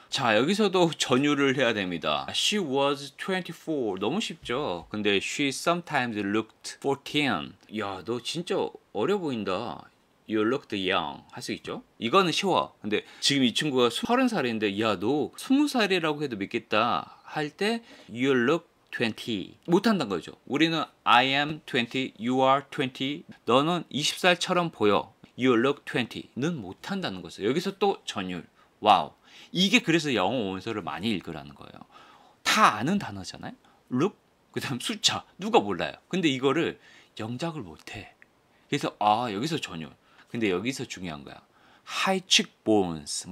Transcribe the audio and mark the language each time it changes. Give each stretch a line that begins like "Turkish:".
Korean: 자, 여기서도 전율을 해야 됩니다.
English: She was 24.
Korean: 너무 쉽죠? 근데
English: she sometimes looked 14.
Korean: 야, 너 진짜 어려 보인다.
English: You looked young.
Korean: 할 수 있죠? 이거는 쉬워. 근데 지금 이 친구가 30살인데 야, 너 20살이라고 해도 믿겠다 할 때
English: You look 20.
Korean: 못한다는 거죠. 우리는
English: I am 20, you are 20.
Korean: 너는 20살처럼 보여.
English: You look 20
Korean: 는 못한다는 거죠. 여기서 또 전율. 와우. 이게 그래서 영어 원서를 많이 읽으라는 거예요. 다 아는 단어잖아요. look, 그 다음 숫자. 누가 몰라요. 근데 이거를 영작을 못해. 그래서 여기서 전율. 근데 여기서 중요한 거야. high cheekbones.